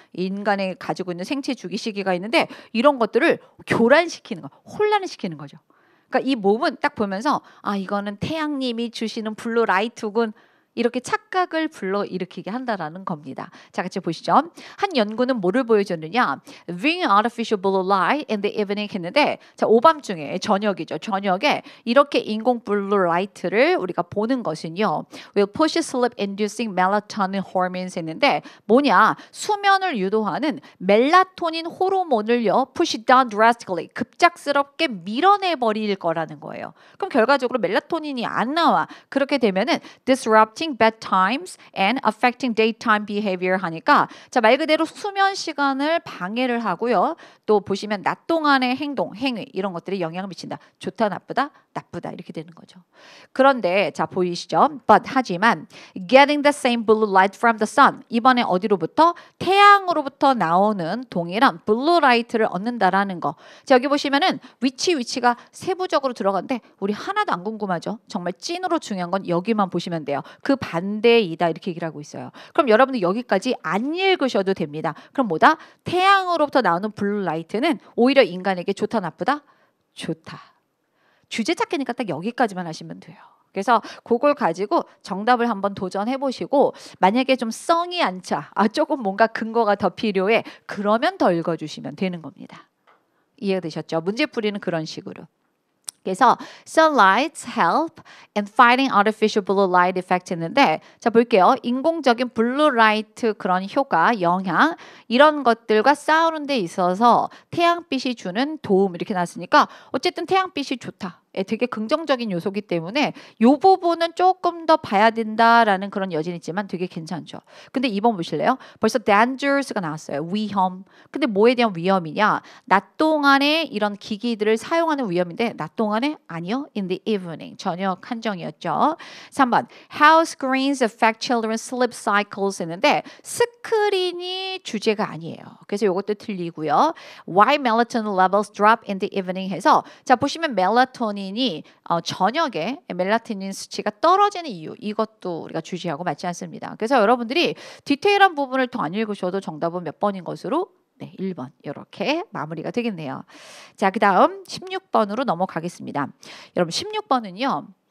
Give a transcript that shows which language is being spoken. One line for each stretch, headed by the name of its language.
Korean: 인간이 가지고 있는 생체 주기 시계가 있는데 이런 것들을 교란시키는 거, 혼란을 시키는 거죠. 그러니까 이 몸은 딱 보면서 이거는 태양님이 주시는 블루 라이트군, 이렇게 착각을 불러일으키게 한다라는 겁니다. 자, 같이 보시죠. 한 연구는 뭐를 보여줬느냐?
English: Viewing artificial blue light in the evening
Korean: 했는데, 자, 오밤중에, 저녁이죠. 저녁에 이렇게 인공 블루 라이트를 우리가 보는 것은요,
English: will push sleep inducing melatonin hormones
Korean: 했는데, 뭐냐? 수면을 유도하는 멜라토닌 호르몬을요,
English: push down drastically,
Korean: 급작스럽게 밀어내 버릴 거라는 거예요. 그럼 결과적으로 멜라토닌이 안 나와. 그렇게 되면은
English: disrupting bedtimes and affecting daytime behavior
Korean: 하니까, 자, 말 그대로 수면 시간을 방해를 하고요. 또 보시면 낮 동안의 행동, 행위 이런 것들이 영향을 미친다. 좋다, 나쁘다, 나쁘다 이렇게 되는 거죠. 그런데 자, 보이시죠?
English: But
Korean: 하지만
English: getting the same blue light from the sun,
Korean: 이번에 어디로부터? 태양으로부터 나오는 동일한 블루 라이트를 얻는다라는 거. 자, 여기 보시면은 위치가 세부적으로 들어가는데 우리 하나도 안 궁금하죠? 정말 찐으로 중요한 건 여기만 보시면 돼요. 그 반대이다 이렇게 얘기를 하고 있어요. 그럼 여러분들 여기까지 안 읽으셔도 됩니다. 그럼 뭐다? 태양으로부터 나오는 블루 라이트는 오히려 인간에게 좋다, 나쁘다? 좋다. 주제 찾기니까 딱 여기까지만 하시면 돼요. 그래서 그걸 가지고 정답을 한번 도전해 보시고, 만약에 좀 성이 안 차, 조금 뭔가 근거가 더 필요해, 그러면 더 읽어주시면 되는 겁니다. 이해가 되셨죠? 문제풀이는 그런 식으로. 그래서
English: sunlight help in fighting artificial blue light effect
Korean: 했는데, 자, 볼게요. 인공적인 블루 라이트 그런 효과, 영향 이런 것들과 싸우는 데 있어서 태양빛이 주는 도움 이렇게 나왔으니까 어쨌든 태양빛이 좋다. 되게 긍정적인 요소기 때문에 이 부분은 조금 더 봐야 된다라는 그런 여진이 있지만 되게 괜찮죠. 근데 2번 보실래요? 벌써
English: dangerous
Korean: 가 나왔어요. 위험. 근데 뭐에 대한 위험이냐? 낮 동안에 이런 기기들을 사용하는 위험인데 낮 동안에 아니요.
English: In the evening.
Korean: 저녁 한정이었죠. 3번
English: how screens affect children's sleep cycles
Korean: 했는데 스크린이 주제가 아니에요. 그래서 이것도 틀리고요.
English: Why melatonin levels drop in the evening
Korean: 해서, 자, 보시면 멜라토닌이 저녁에 멜라토닌 수치가 떨어지는 이유, 이것도 우리가 주시하고 맞지 않습니다. 그래서 여러분들이 디테일한 부분을 더 안 읽으셔도 정답은 몇 번인 것으로 1번 이렇게 마무리가 되겠네요. 자, 그 다음 16번으로 넘어가겠습니다. 여러분 16번은요.